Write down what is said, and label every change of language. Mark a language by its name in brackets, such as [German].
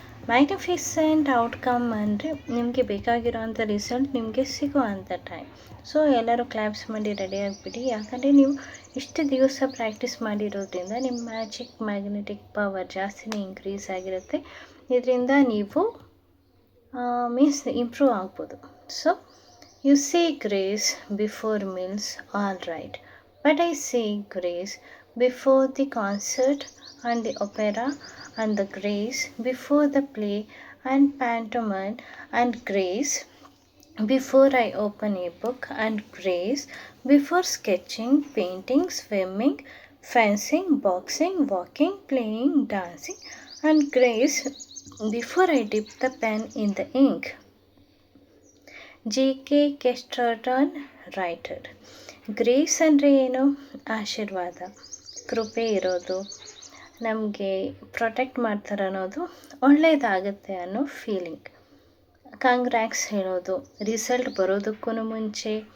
[Kannada] Magnificent outcome ಅಂದರೆ ನಿಮಗೆ ಬೇಕಾಗಿರೋವಂಥ result ನಿಮಗೆ ಸಿಗೋ ಅಂಥ ಟೈಮ್. ಸೊ ಎಲ್ಲರೂ ಕ್ಲಾಪ್ಸ್ ಮಾಡಿ ರೆಡಿ ಆಗಿಬಿಡಿ. ಯಾಕಂದರೆ ನೀವು ಇಷ್ಟು ದಿವಸ ಪ್ರಾಕ್ಟೀಸ್ ಮಾಡಿರೋದ್ರಿಂದ ನಿಮ್ಮ ಮ್ಯಾಗ್ನೆಟಿಕ್ ಪವರ್ ಜಾಸ್ತಿನೇ ಇನ್ಕ್ರೀಸ್ ಆಗಿರುತ್ತೆ. ಇದರಿಂದ ನೀವು ಮೀನ್ಸ್ ಇಂಪ್ರೂವ್ ಆಗ್ಬೋದು. [English] So you say grace before meals, all right. But I say grace before the concert and the opera, and the grace before the play and pantomime, and grace before I open a book, and grace before sketching, painting, swimming, fencing, boxing, walking, playing, dancing, and grace before I dip the pen in the ink. G.K. [Kannada] Chesterton writer. Grace ಅಂದರೆ ಏನು? ಆಶೀರ್ವಾದ, ಕೃಪೆ ಇರೋದು, ನಮಗೆ protect ಮಾಡ್ತಾರೆ ಅನ್ನೋದು, ಒಳ್ಳೆಯದಾಗುತ್ತೆ ಅನ್ನೋ ಫೀಲಿಂಗ್. ಕಾಂಗ್ರ್ಯಾಕ್ಸ್ ಹೇಳೋದು ರಿಸಲ್ಟ್ ಬರೋದಕ್ಕೂ ಮುಂಚೆ.